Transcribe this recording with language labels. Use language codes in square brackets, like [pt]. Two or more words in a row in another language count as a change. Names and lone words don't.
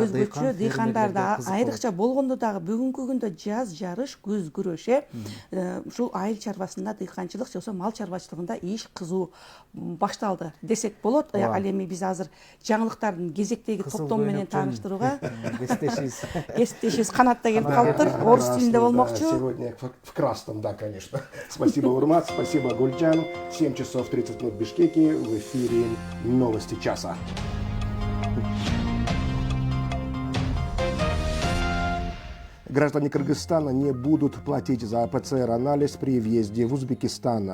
[ky] дыйкандарды айрыкча болгондо дагы бүгүнкү күндө жаз жарыш, көз күрөш ушул айыл чарбасында дыйканчылык же болбосо мал чарбачылыгында иш кызуу башталды десек болот. Ал эми биз азыр жаңылыктардын кезектеги топтому менен тааныштырууга кесиптешибиз Канатта келип калыптыр. Орус тилинде болмокчу. [ru] Сегодня в красном, да, конечно. Спасибо, Урмат, спасибо, Гульджан. 7 часов 30 минут в Бишкеке. В эфире новости часа. Граждане Кыргызстана не будут платить за ПЦР-анализ при въезде в Узбекистан.